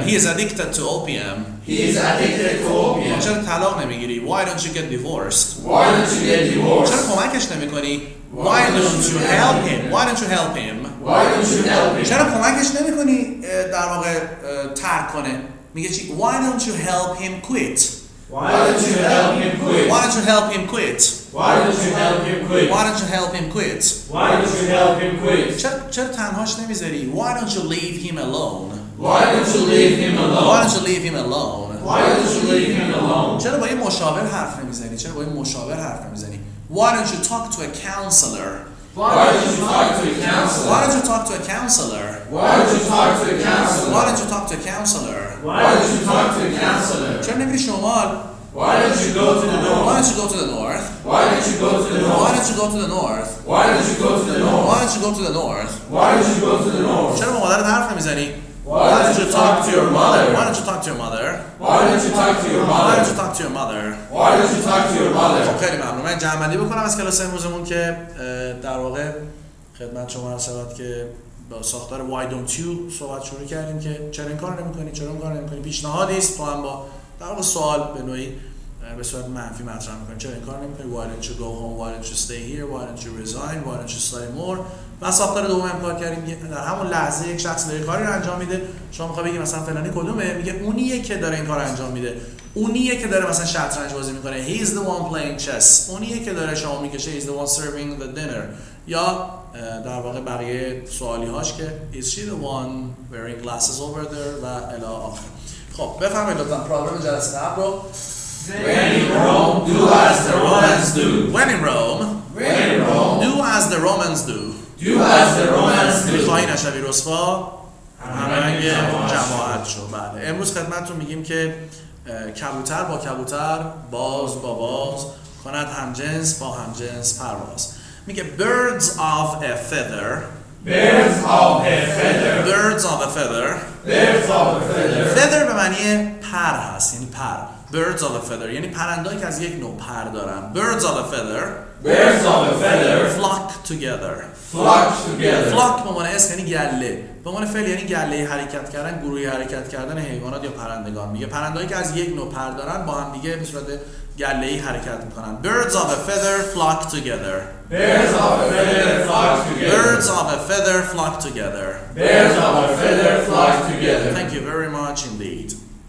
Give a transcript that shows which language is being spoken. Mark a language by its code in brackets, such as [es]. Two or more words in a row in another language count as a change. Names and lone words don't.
[en] He is addicted to opium. He is addicted to opium. [fa] چرا طلاق نمیگیری؟ [en] Why don't you get divorced? Why don't you get divorced? [fa] چرا کمکش نمیکنی؟ [en] Why don't you help him? Why don't you help him? Why don't you help him? [fa] چرا کمکش نمیکنی در واقع ترک کنه؟ میگه چی؟ [en] Why don't you help him quit? Why don't you help him quit? Why don't you help him quit? Why don't you help him quit? Why don't you help him quit? Why don't you help him quit? [fa] چرا تنهاش نمیذاری؟ [en] Why don't you leave him alone? Why don't you leave him Why alone? don't you leave him alone? Why don't you leave him alone? [fa] چرا با یه مشاور حرف نمیزنی؟ چرا با یه مشاور حرف نمیزنی؟ [en] Why don't you talk to a counselor? Why don't you talk to a counselor? Why don't you talk to a counselor? Why don't you talk to a counselor? Why don't you talk to a counselor? Why don't you talk to a counselor? [fa] چرا نمیری شمال؟ [en] Why don't you go to the Why north? don't you go to the north? Why don't you go to the Why north? don't you go to the north? Why don't you go to the north? Why don't you go to the north? Why don't you go to the north? [fa] چرا با مادرت حرف نمیزنی؟ [en] Why don't you talk to your mother? Why don't you talk to your mother? Why don't you talk to your Why don't mother? you talk to your mother? Why don't you talk to your mother? [fa] خب خیلی ممنون. من جمع‌بندی بکنم از کلاس امروزمون که در واقع خدمت شما عرض شود که با ساختار [en] why don't you [fa] صحبت شروع کردیم که چرا این کارو نمی‌کنی؟ چرا اون کارو نمی‌کنی؟ پیشنهادی است تو هم با در واقع سوال به نوعی به صورت منفی مطرح می‌کنی. چرا این کارو نمی‌کنی؟ [en] Why don't you go home? Why don't you stay here? Why don't you resign? Why don't you study more? [fa] و ساختار دوم هم کار کردیم در همون لحظه یک شخص داره کاری رو انجام میده، شما می‌خوای بگی مثلا فلانی کدومه؟ میگه اونیه که داره این کارو انجام میده. اونیه که داره مثلا شطرنج بازی میکنه. [en] He is the one playing chess. [fa] اونیه که داره شام میکشه. [en] He is the one serving the dinner. [fa] یا در واقع بقیه سوالی هاش که [en] is she the one wearing glasses over there [fa] و الی آخر. خب بفرمایید لطفا پروگرام جلسه قبل رو. [en] When in Rome, do as the Romans do. When in Rome, do as the Romans do. Do as the Romans do. [fa] میخواهی نشوی رسوا همرنگ جماعت شو. بله امروز خدمتتون میگیم که کبوتر با کبوتر، باز با باز کند همجنس با همجنس پرواز. میگه [en] birds of a feather. Birds of a feather. Birds of a feather. Birds of a feather. [fa] feather به معنی پر هست، یعنی پر. [en] Birds of a feather [fa] یعنی پرندهایی که از یک نوع پر دارن. [en] Birds of a feather. Birds of a feather. Flock together. Flock together. [fa] Flock به معنی اسم یعنی گله. به معنی فعل یعنی گله حرکت کردن، گروهی حرکت کردن حیوانات یا پرندگان. میگه پرندهایی که از یک نوع پر دارن با هم دیگه به صورت گله‌ای حرکت میکنن. [en] Birds of a feather flock together. Birds of a feather flock together. Birds of a feather flock together. Birds of a feather flock together. Thank you very much indeed.